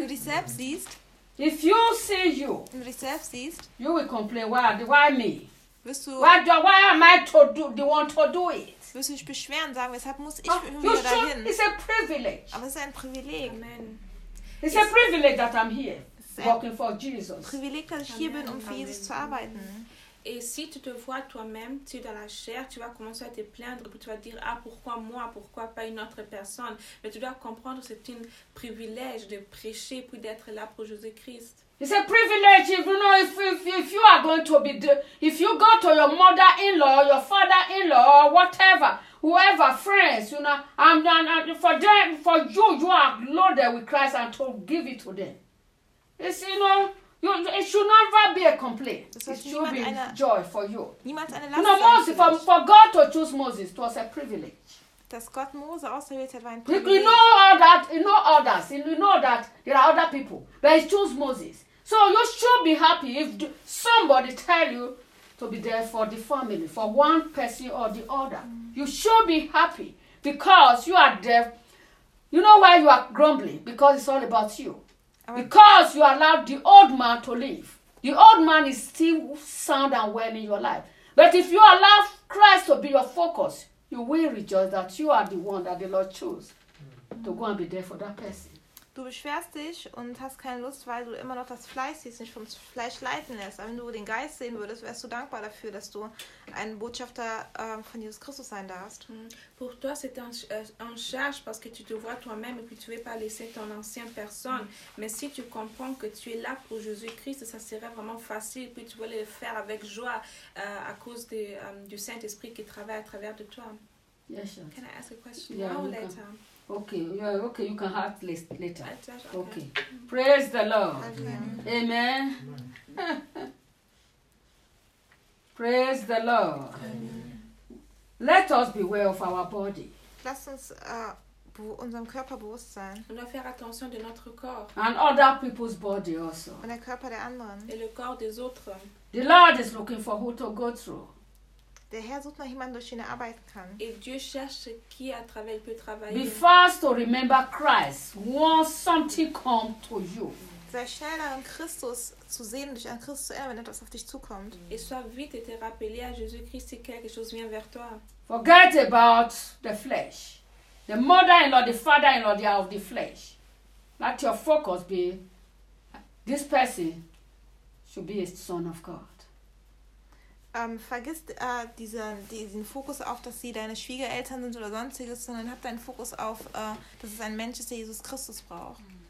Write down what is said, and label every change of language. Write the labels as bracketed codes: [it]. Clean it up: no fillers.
[de] Wenn du dich selbst siehst, [en] if you see you, [de] wenn du dich selbst siehst, [en] you will complain, why me? Why am I the one to do it? [de] Wirst du dich beschweren, sagen, weshalb muss ich immer dahin? [en] It's a privilege. [de] Aber es ist ein Privileg. [en] Amen. It's a privilege that I'm here, working for Jesus. [de] Privileg, dass ich hier bin, um für Jesus zu arbeiten. [fr] Et si tu te vois toi-même, tu es dans la chair, tu vas commencer à te plaindre, tu vas dire, ah, pourquoi moi, pourquoi pas une autre personne? Mais tu dois comprendre que c'est un privilège de prêcher puis d'être là pour Jésus-Christ. [en] It's a privilege, if you know, if you are going to be, the, if you go to your mother-in-law, your father-in-law, whatever, whoever, friends, you know, and for them, for you, you are loaded with Christ and to give it to them. It's, you know, it should never be a complaint. It should be joy for you. [de] Niemals eine Last. [en] You know, Moses, for God to choose Moses, it was a privilege. [de] Dass Gott Mose auserwählt hat, war ein Privileg. [en] You know all that, you know others, you know that there are other people, but he chose Moses. So you should be happy if somebody tell you to be there for the family, for one person or the other. You should be happy because you are there. You know why you are grumbling? Because it's all about you. Because you allowed the old man to live. The old man is still sound and well in your life. But if you allow Christ to be your focus, you will rejoice that you are the one that the Lord chose to go and be there for that person. [de] Du beschwerst dich und hast keine Lust, weil du immer noch das Fleisch siehst, nicht vom Fleisch leiten lässt. Aber wenn du den Geist sehen würdest, wärst du dankbar dafür, dass du ein Botschafter von Jesus Christus sein darfst. [fr] Pour toi, c'est un charge, parce que tu te vois toi-même et puis tu ne veux pas laisser ton ancienne personne. Mais si tu comprends que tu es là pour Jésus-Christ, ça serait vraiment facile. Puis tu voulais le faire avec joie à cause du Saint-Esprit qui travaille à travers de toi. [en] Yes, sir. Can I ask a question now or later? Okay, yeah, okay, you can have this later. Okay. Praise the Lord. Amen. Amen. Praise the Lord. Amen. Let us beware of our body. [de] Lass uns unserem Körper bewusst sein. [fr] Und faire attention de notre corps. [en] And other people's body also. [de] Und der Körper der anderen. [fr] Et le corps des autres. [en] The Lord is looking for who to go through. [de] Der Herr sucht nach jemanden, durch den er arbeiten kann. [fr] Et Dieu cherche qui à travers il peut travailler. [en] Be fast to remember Christ once something comes to you. [de] Sei schnell daran, Christus zu sehen, dich an Christus zu erinnern, wenn etwas auf dich zukommt. [fr] Et sois vite et te rappeler à Jésus-Christ si quelque chose vient vers toi. [en] Forget about the flesh. The mother-in-law, the father-in-law, they are of the flesh. Let your focus be, this person should be a son of God. [de] Vergiss diesen Fokus auf, dass sie deine Schwiegereltern sind oder sonstiges, sondern hab deinen Fokus auf, dass es ein Mensch ist, der Jesus Christus braucht.